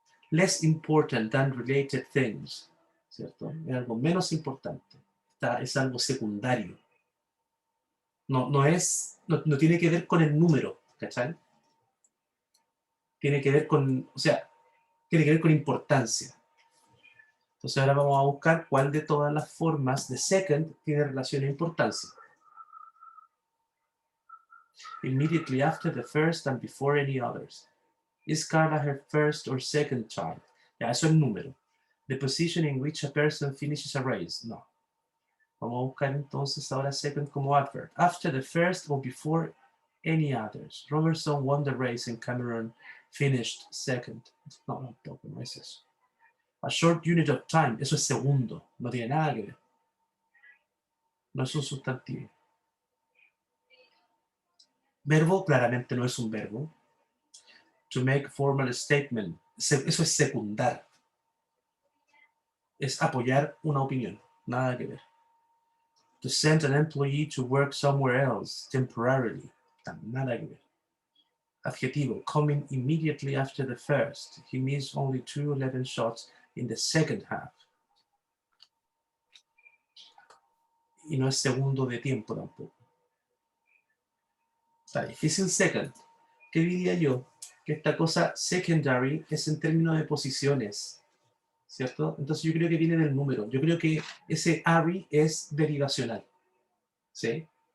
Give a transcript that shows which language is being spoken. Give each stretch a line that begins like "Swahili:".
English: Less important than related things.
Spanish: ¿Cierto? Es algo menos importante. Es algo secundario. No tiene que ver con el número, ¿cachai? Tiene que ver con, o sea, tiene que ver con importancia. Entonces ahora vamos a buscar cuál de todas las formas de second tiene relación a importancia.
English: Immediately after the first and before any others. Is Carla her first or second child?
Spanish: Ya, eso es número.
English: The position in which a person finishes a race.
Spanish: No. Vamos a buscar entonces ahora second como adverb.
English: After the first or before any others. Robertson won the race and Cameron finished second.
Spanish: No, tampoco, no es eso.
English: A short unit of time,
Spanish: eso es segundo, no tiene nada que ver. No es un sustantivo. Verbo claramente no es un verbo.
English: To make a formal statement,
Spanish: eso es secundar. Es apoyar una opinión, nada que ver.
English: To send an employee to work somewhere else temporarily,
Spanish: nada que ver.
English: Adjetivo, coming immediately after the first. He missed only 11 shots in the second half.
Spanish: Y no es segundo de tiempo tampoco. Está difícil second. ¿Qué diría yo? Que esta cosa secondary es en términos de posiciones, ¿cierto? Entonces yo creo que viene del número. Yo creo que ese ary es derivacional, ¿sí?